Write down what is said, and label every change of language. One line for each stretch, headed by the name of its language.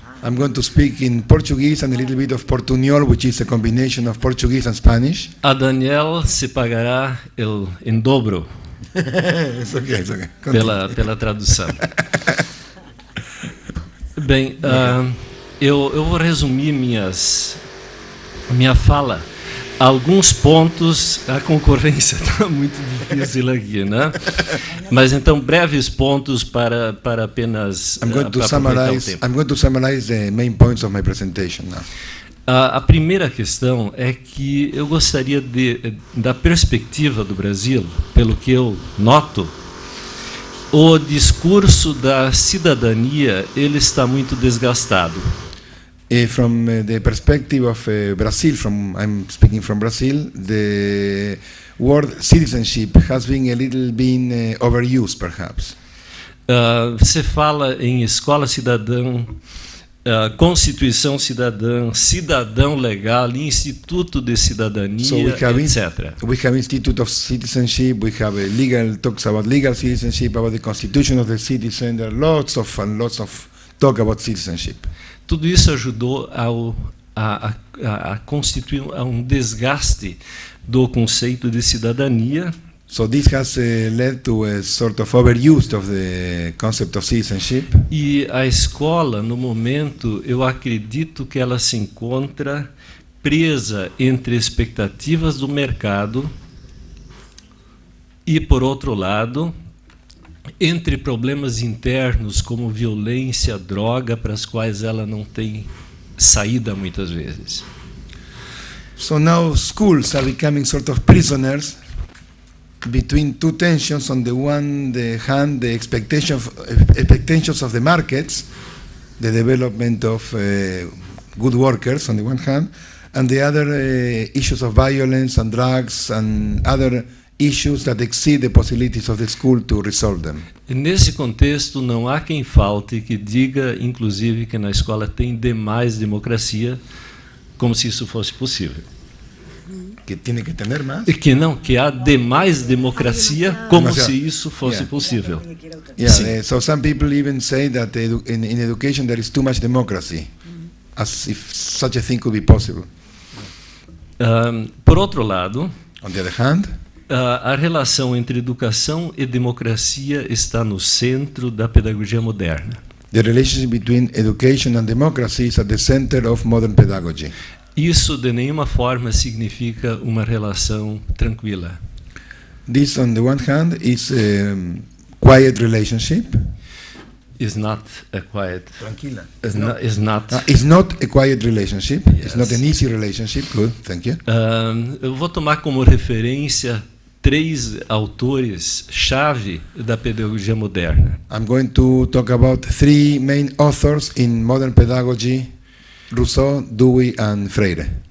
English: I'm going to speak in Portuguese and a little bit of Portuñol, which is a combination of Portuguese and Spanish.
Portuguese: A Daniel se pagará em dobro
English: It's okay.
Portuguese: pela tradução. Bem, eu vou resumir minha fala. Alguns pontos, a concorrência está muito difícil aqui, né? Mas então breves pontos para apenas.
English: I'm going to summarize the main points of my presentation now.
Portuguese: A primeira questão é que eu gostaria da perspectiva do Brasil, pelo que eu noto, o discurso da cidadania ele está muito desgastado.
English: From the perspective of Brazil, I'm speaking from Brazil, the word citizenship has been a little been overused, perhaps.
Portuguese: Você fala em escola cidadã, Constituição cidadã, cidadão legal, Instituto de Cidadania, etc.
English: We have Institute of Citizenship, we have talks about legal citizenship, about the Constitution of the citizen, there are lots of talk about citizenship.
Portuguese: Tudo isso ajudou a constituir desgaste do conceito de cidadania.
English: So this has led to a sort of overuse of the concept of citizenship.
Portuguese: E a escola, no momento, eu acredito que ela se encontra presa entre expectativas do mercado e, por outro lado, entre problemas internos como violência, droga, para as quais ela não tem saída muitas vezes.
English: So now schools are becoming sort of prisoners between two tensions. On the one hand, the expectations of the markets, the development of good workers on the one hand, and the other issues of violence and drugs and other issues that exceed the possibilities of the school to resolve them.
Portuguese: Nesse contexto, não há quem falte que diga, inclusive, que na escola tem demais democracia, como se isso fosse possível. Que tem que ter mais? Que há demais democracia, como se isso fosse possível.
English: Yeah, so some people even say that in education there is too much democracy, as if such a thing could be possible.
Portuguese: Por outro lado,
English: on the other hand,
Portuguese: a relação entre educação e democracia está no centro da pedagogia moderna.
English: The relationship between education and democracy is at the center of modern pedagogy.
Portuguese: Isso de nenhuma forma significa uma relação tranquila.
English: This, on the one hand, is a quiet relationship. Is not a quiet.
Portuguese: Tranquila.
English: Is not a quiet relationship. Yes. It's not an easy relationship. Good, thank you.
Portuguese: Eu vou tomar como referência 3 autores-chave da pedagogia moderna.
English: I'm going to talk about 3 main authors in modern pedagogy: Rousseau, Dewey, and Freire.